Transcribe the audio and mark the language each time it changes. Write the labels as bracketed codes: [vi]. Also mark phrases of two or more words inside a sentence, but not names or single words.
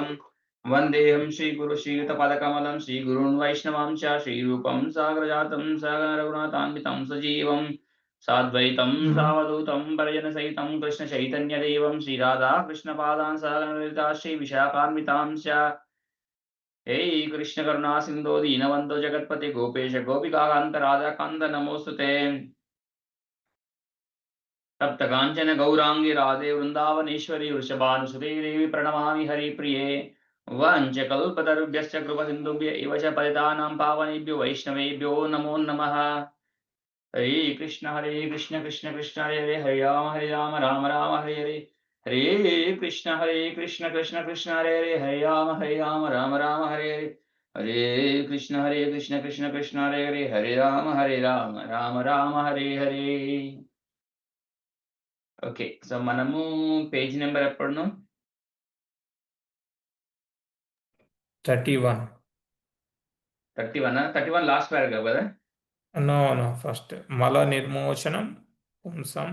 [sa] వందేహం శ్రీగురు శ్రీయుతపదకమలం శ్రీగురున్ వైష్ణవాంశ శ్రీరూపం సాగరజాతం సాగర రఘునాథాన్వితం సజీవం సాద్వైతం సావధూతం పరిజన సహితం కృష్ణ చైతన్యదేవం శ్రీరాధా కృష్ణ పాదాన్ సాగరలలితా శ్రీ విశాఖాన్వితాంశ. హే కృష్ణ కరుణా సింధో దీనవంతో జగత్పతి గోపేశ గోపికాంత రాధాకాంత నమోస్తుతే. तप्त कांचन गौरांगी राधे वृंदावनेश्वरी वृषभानुसुते देवी प्रणमामि हरिप्रिये. वाञ्छकल्पतरुभ्यश्च कृपसिन्धुभ्य एव च पतितानां पावनेभ्यो वैष्णवेभ्यो नमो नमः. हरे कृष्ण कृष्ण कृष्ण हरे हरे हरे राम राम हरे हरे हरे कृष्ण कृष्ण कृष्ण हरे हरे राम राम हरे हरे हरे कृष्ण कृष्ण हरे हरे राम राम हरे हरे. [te] ఓకే, సో మనము [en] page number [te] ఎప్పుడు? 31. 31 [en] last paragraph [te] కదా? [en] no first [sa] మల నిర్మోచనం పుంసం.